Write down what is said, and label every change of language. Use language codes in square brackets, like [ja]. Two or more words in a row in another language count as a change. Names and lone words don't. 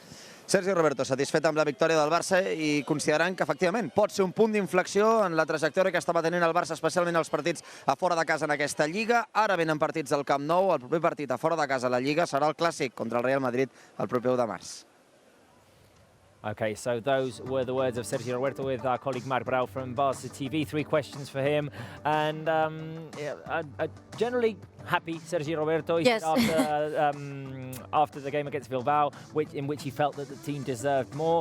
[ca] Sergi Roberto, satisfet amb la victòria del Barça i considerant que efectivament pot ser un punt d'inflexió en la trajectòria que estava tenint el Barça, especialment els partits a fora de casa en aquesta Lliga. Ara venen partits del Camp Nou, el proper partit a fora de casa a la Lliga serà el clàssic contra el Real Madrid el proper 1 de març. [en] Okay, so those were the words of Sergi Roberto with our colleague Marc Brau from Barça TV. 3 questions for him, and generally happy Sergi Roberto. Yes. After the game against Bilbao, in which he felt that the team deserved more.